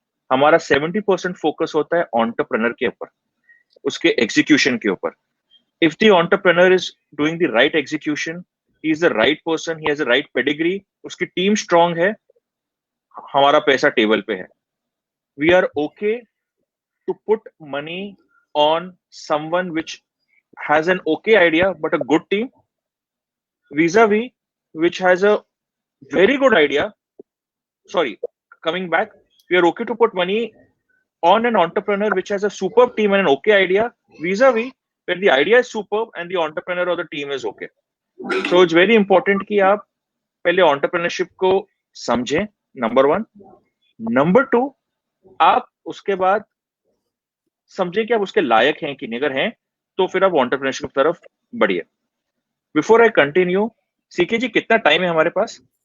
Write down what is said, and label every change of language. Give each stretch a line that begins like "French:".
Hindi: हमारा 70% फोकस होता है एंटरप्रेन्योर के ऊपर, उसके एग्जीक्यूशन के ऊपर।
English: if the entrepreneur is doing the right execution, he is the right person, he has the right pedigree,
Hindi: उसकी टीम स्ट्रांग है, हमारा पैसा टेबल पे है।
English: We are okay to put money on someone which has an okay idea but a good team, vis-a-vis which has a very good idea. Sorry, coming back, we are okay to put money on an entrepreneur which has a superb team and an okay idea, vis-a-vis where the idea is superb and the entrepreneur or the team is okay. So it's very important
Hindi: कि आप पहले
English: entrepreneurship को समझें, number 1.
Hindi: Number 2, आप उसके बाद समझे कि आप उसके लायक हैं कि नहीं। अगर हैं तो फिर आप एंटरप्रेन्योरशिप की तरफ बढ़िए। बिफोर आई कंटिन्यू, सीके जी कितना टाइम है हमारे पास?